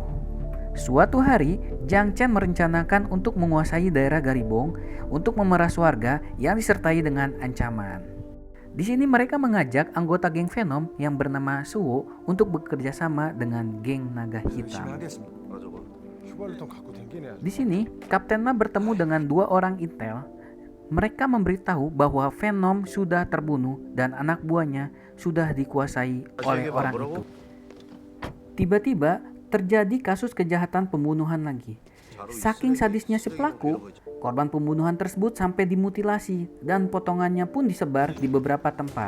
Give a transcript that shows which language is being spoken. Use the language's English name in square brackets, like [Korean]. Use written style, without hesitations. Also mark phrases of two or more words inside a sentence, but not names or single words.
[Indonesian] Suatu hari, Jiang Chen merencanakan untuk menguasai daerah Garibong untuk memeras warga yang disertai dengan ancaman. Di sini mereka mengajak anggota geng Venom yang bernama Suwo untuk bekerja sama dengan geng naga hitam. [Korean] 투발루통 갖고 댕기네. [Indonesian] Di sini, Kapten Ma bertemu dengan dua orang intel. Mereka memberitahu bahwa Venom sudah terbunuh dan anak buahnya sudah dikuasai oleh orang itu. Tiba-tiba terjadi kasus kejahatan pembunuhan lagi. Saking sadisnya si pelaku, korban pembunuhan tersebut sampai dimutilasi dan potongannya pun disebar di beberapa tempat.